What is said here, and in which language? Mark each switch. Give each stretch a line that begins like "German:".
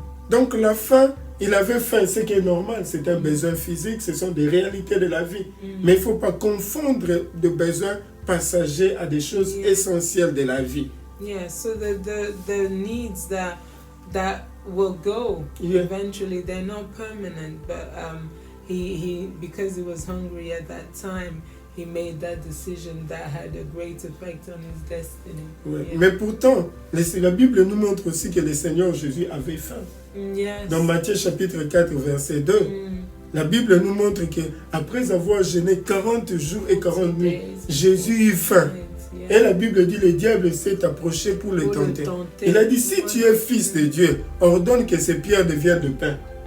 French: Donc la faim, il avait faim, ce qui est normal, c'est un besoin physique, ce sont des réalités de la vie. Mais il ne faut pas confondre de besoins passagers à des choses essentielles de la vie.
English: Yeah, so the needs that will go eventually, they're not permanent, but he because he was hungry at that time, he made that decision that had a great effect on his destiny.
French: Ouais.
English: Yeah.
French: Mais pourtant, la Bible nous montre aussi que le Seigneur Jésus avait faim.
English: Yes.
French: Dans Matthieu chapitre 4, verset 2, la Bible nous montre qu'après avoir jeûné 40 jours et 40 nuits, Jésus eut faim. Et la Bible dit, le diable s'est approché pour le tenter. Il a dit, si tu es fils de Dieu, ordonne que ces pierres deviennent de pain.